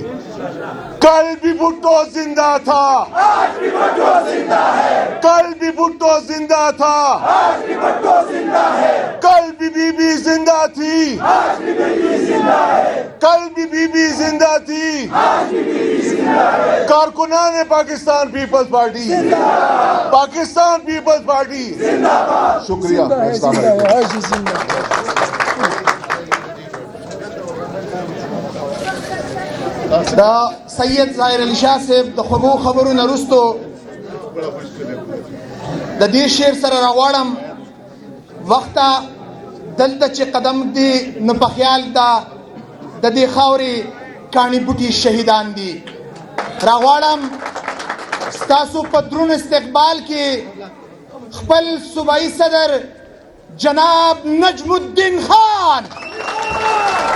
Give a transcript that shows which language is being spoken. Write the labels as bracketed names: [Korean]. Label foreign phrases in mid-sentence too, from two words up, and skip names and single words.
[Urdu] کل بھی بھٹو زندہ تھا، آج بھی بھٹو زندہ ہے، کل بھی بھٹو زندہ تھا، آج بھی بھٹو زندہ ہے، کل بھی بی بی زندہ تھی، آج بھی بی بی زندہ ہے، کل بھی بی بی زندہ تھی، آج بھی بی بی زندہ ہے، کارکنان پاکستان پیپلز پارٹی زندہ باد، پاکستان پیپلز پارٹی زندہ باد۔ شکریہ، السلام علیکم۔ [Pashto] دا سید ظاهر علی شاه صاحب د خوږو خبرو نه وروستو د دې شعر سره راغواړم وخته دلته چې قدم دی نو په خیال دا د دې خاورې کاڼي بوټي شهیدان دي راغواړم ستاسو په دروند استقبال کې خپل صوبایي صدر جناب نجم الدین خان